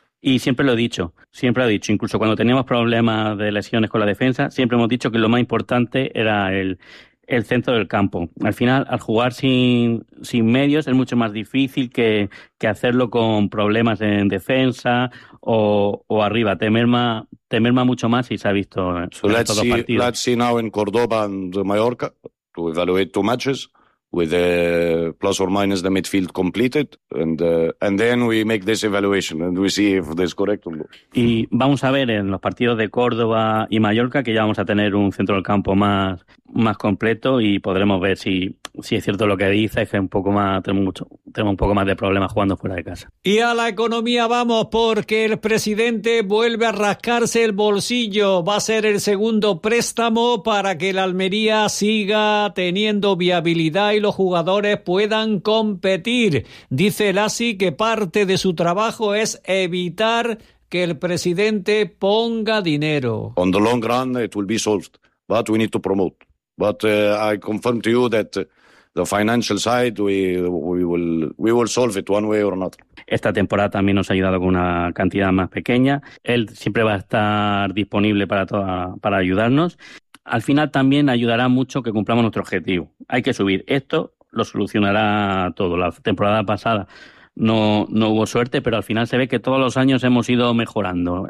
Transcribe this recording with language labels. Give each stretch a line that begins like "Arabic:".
Spanish: Y siempre lo he dicho, siempre lo he dicho. Incluso cuando teníamos problemas de lesiones con la defensa, siempre hemos dicho que lo más importante era el centro del campo. Al final, al jugar sin medios, es mucho más difícil que hacerlo con problemas en defensa o arriba. Te merma mucho más y se ha visto en todos los partidos.
English: Let's see now in Córdoba and Mallorca to evaluate 2 matches. With the plus or minus the midfield completed, and then we make this evaluation and we see if this is correct or not.
Spanish: Y vamos a ver en los partidos de Córdoba y Mallorca que ya vamos a tener un centro del campo más completo y podremos ver sí es cierto lo que dice, es que un poco más, tenemos un poco más de problemas jugando fuera de casa. Y a la economía vamos, porque el presidente vuelve a rascarse el bolsillo. Va a ser el segundo préstamo para que el Almería siga teniendo viabilidad y los jugadores puedan competir. Dice el ASI que parte de su trabajo es evitar que el presidente ponga dinero.
English: On the long run, it will be solved. But we need to promote. But I confirm to you that the financial side, we will solve it one way or another.
Spanish: Esta temporada también nos ha ayudado con una cantidad más pequeña. Él siempre va a estar disponible para ayudarnos. Al final también ayudará mucho que cumplamos nuestro objetivo. Hay que subir. Esto lo solucionará todo. La temporada pasada no hubo suerte, pero al final se ve que todos los años hemos ido mejorando.